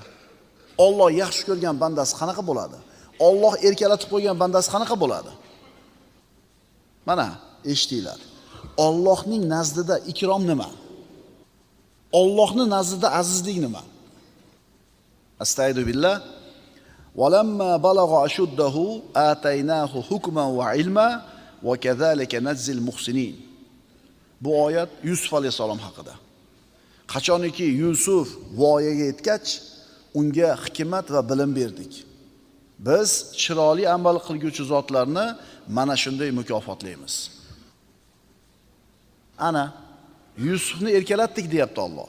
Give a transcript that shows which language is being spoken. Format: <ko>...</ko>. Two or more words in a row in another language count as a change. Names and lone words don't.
<uz>Alloh yaxshi ko'rgan bandasi qanaqa bo'ladi? Alloh erkalatib qo'ygan bandasi qanaqa bo'ladi? Mana, eshitinglar. Allohning nazdida ikrom nima? Allohning nazdida azizlik nima?</uz> <ar>أستغفر بالله. ولما بلغ أشده آتيناه حكما وعلما وكذلك نجزي المحسنين.</ar> <uz>Bu oyat Yusuf alayhisalom haqida. Qachoniki Yusuf voyaga yetgach, unga hikmat va bilim berdik. Biz chiroyli amal qilguvchi zotlarni mana shunday mukofotlaymiz. Ana Yusufni erkalatdik deyapti Alloh.</uz>